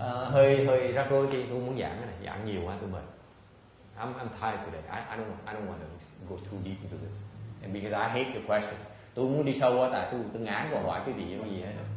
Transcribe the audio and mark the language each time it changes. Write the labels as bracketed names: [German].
[Vietnamese] Hơi rắc rối thì tôi muốn giảng cái này, giảng nhiều quá tôi mệt. [English] I'm tired today. I don't want to go too deep into this, and because I hate the question. [Vietnamese] Tôi muốn đi sâu quá, tại tôi ngán câu hỏi cái gì hết.